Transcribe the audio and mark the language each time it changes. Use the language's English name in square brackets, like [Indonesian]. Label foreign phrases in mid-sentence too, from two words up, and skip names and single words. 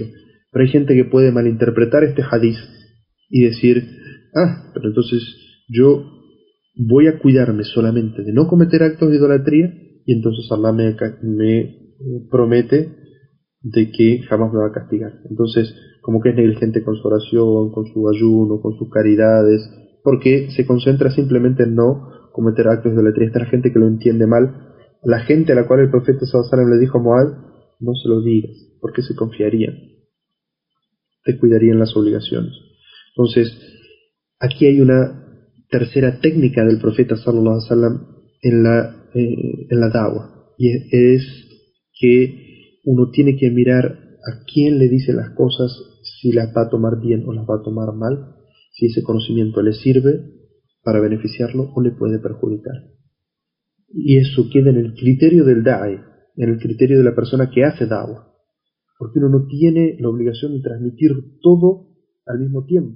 [Spanish] Pero hay gente que puede malinterpretar este hadiz y decir: pero entonces yo voy a cuidarme solamente de no cometer actos de idolatría, y entonces Allah me promete de que jamás me va a castigar. Entonces, como que es negligente con su oración, con su ayuno, con sus caridades, porque se concentra simplemente en no cometer actos de idolatría. Esta es la gente que lo entiende mal. La gente a la cual el profeta [Arabic] صلى الله عليه وسلم [Spanish] le dijo a Muad: no se lo digas, porque se confiarían, descuidarían las obligaciones. Entonces, aquí hay una tercera técnica del profeta [Arabic] صلى الله عليه وسلم [Spanish] en la da'wa, y es que uno tiene que mirar a quién le dice las cosas, si las va a tomar bien o las va a tomar mal, si ese conocimiento le sirve para beneficiarlo o le puede perjudicar. Y eso queda en el criterio del da'i, en el criterio de la persona que hace da'wah, porque uno no tiene la obligación de transmitir todo al mismo tiempo.